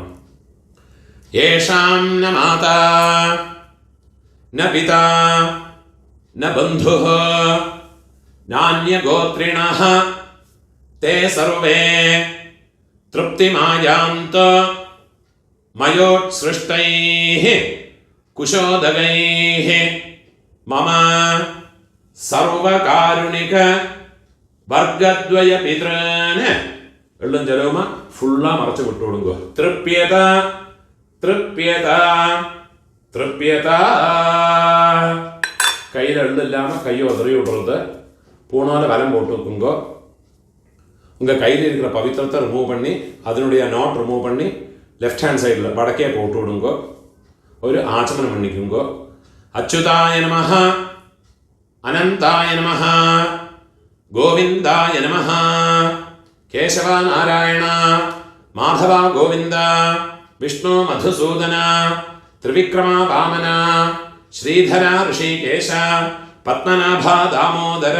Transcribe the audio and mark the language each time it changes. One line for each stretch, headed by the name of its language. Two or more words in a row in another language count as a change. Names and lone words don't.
Sanskrit: येषां न माता न पिता न बन्धुः नान्यगोत्रिणः ते सर्वे तृप्तिमायान्तु मयोत्सृष्टैः कुशोदकैः मम सर्वकारुणिक वर्गद्वय पितॄन्.
Malayalam: എള്ളും ജലവുമ ഫുള്ളാ മറച്ചു വിട്ടു കൊടുക്കുക.
Sanskrit: तृप्यत तृप्यत तृप्यत.
Tamil: கையில் எள்ளில்லாமல் கையை உதறி விடுறது. பூணால் வலம் போட்டு வைக்குங்கோ. உங்கள் கையில் இருக்கிற பவித்திரத்தை ரிமூவ் பண்ணி அதனுடைய
English: knot remove
Tamil: பண்ணி
English: left hand side
Tamil: வடக்கே போட்டு விடுங்கோ. ஒரு ஆச்சமனம் பண்ணிக்குங்கோ.
Sanskrit: अच्युताय नमः अनन्ताय नमः गोविन्दाय नमः केशव नारायण माधव गोविन्द विष्णु मधुसूदन त्रिविक्रम वामन श्रीधर हृषीकेश पद्मनाभ दामोदर.